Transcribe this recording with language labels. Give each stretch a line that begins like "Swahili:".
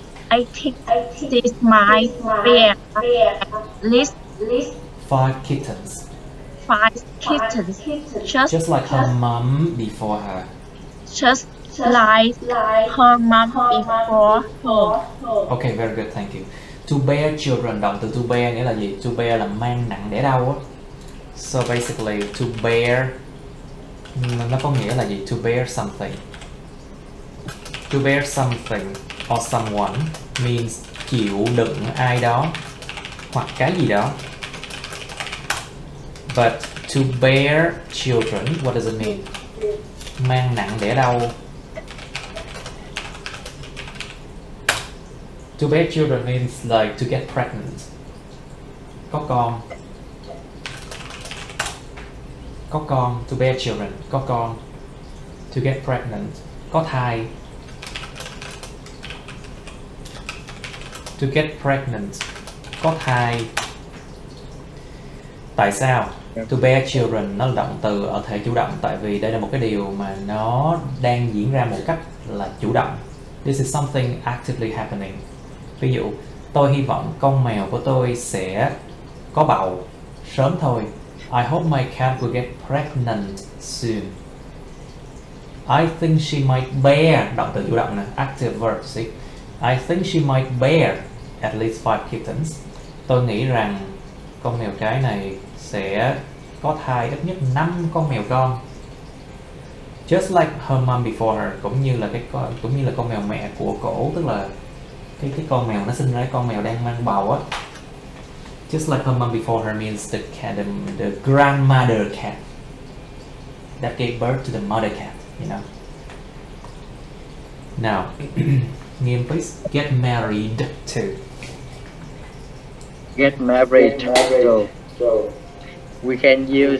English: I think she might bear at least 5 kittens. 5 kittens. Just like her mum before her. Just like her mom before her. Okay, very good, thank you. To bear children,
Vietnamese: động từ to bear nghĩa là gì? To bear là mang nặng đẻ đau á.
English: So basically, to bear
Vietnamese: nó có nghĩa là gì?
English: To bear something. To bear something or someone means
Vietnamese: chịu đựng ai đó hoặc cái gì đó.
English: But to bear children, what does it mean?
Vietnamese: Mang nặng đẻ đau.
English: To bear children means like to get pregnant.
Vietnamese: Có con. Có con,
English: to bear children,
Vietnamese: có con.
English: To get pregnant,
Vietnamese: có thai.
English: To get pregnant,
Vietnamese: có thai. Tại sao?
English: To bear children
Vietnamese: nó là động từ ở thể chủ động, tại vì đây là một cái điều mà nó đang diễn ra một cách là chủ động.
English: This is something actively happening.
Vietnamese: Ví dụ, tôi hy vọng con mèo của tôi sẽ có bầu sớm thôi.
English: I hope my cat will get pregnant soon. I think she might bear,
Vietnamese: động từ chủ động nè,
English: active verb, see? I think she might bear at least 5 kittens.
Vietnamese: Tôi nghĩ rằng con mèo cái này sẽ có thai ít nhất 5 con mèo con.
English: Just like her mom before her,
Vietnamese: cũng như là con mèo mẹ của cổ, tức là cái con mèo nó sinh ra, con mèo đang mang bầu á.
English: Just like her mom before her means the cat, the grandmother cat that gave birth to the mother cat, you know. Now, Nghiêm, please. Get married to. Get married to. We can use